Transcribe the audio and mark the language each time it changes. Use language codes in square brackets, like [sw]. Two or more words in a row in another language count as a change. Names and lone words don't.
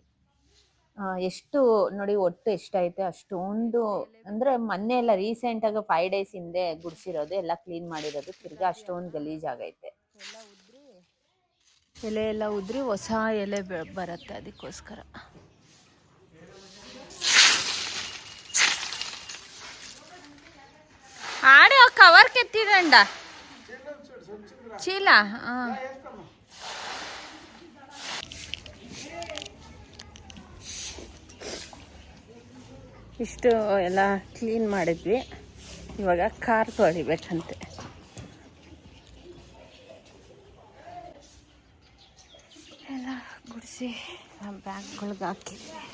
[kn] ಎಷ್ಟು ನೋಡಿ, ಒಟ್ಟು ಎಷ್ಟೈತೆ ಅಷ್ಟೊಂದು. ಅಂದರೆ ಮೊನ್ನೆ ಎಲ್ಲ ರೀಸೆಂಟಾಗಿ 5 days ಹಿಂದೆ ಗುಡಿಸಿರೋದು, ಎಲ್ಲ ಕ್ಲೀನ್ ಮಾಡಿರೋದು. ತಿರ್ಗಿ ಅಷ್ಟೊಂದು ಗಲೀಜಾಗೈತೆ. ಎಲೆ ಎಲ್ಲ ಉದ್ರಿ ಹೊಸ ಎಲೆ ಬರುತ್ತೆ, ಅದಕ್ಕೋಸ್ಕರ. [te] ఆడే ఒక కవర్కి ఎత్తిరండా చీల. [kn] ಇಷ್ಟು ಎಲ್ಲ ಕ್ಲೀನ್ ಮಾಡಿದ್ವಿ. ಇವಾಗ ಕಾರ್ ತೊಳಿಬೇಕಂತೆ. ಎಲ್ಲ ಗುಡಿಸಿ ಬ್ಯಾಗ್ಗಳ್ಗೆ ಹಾಕಿದ್ವಿ.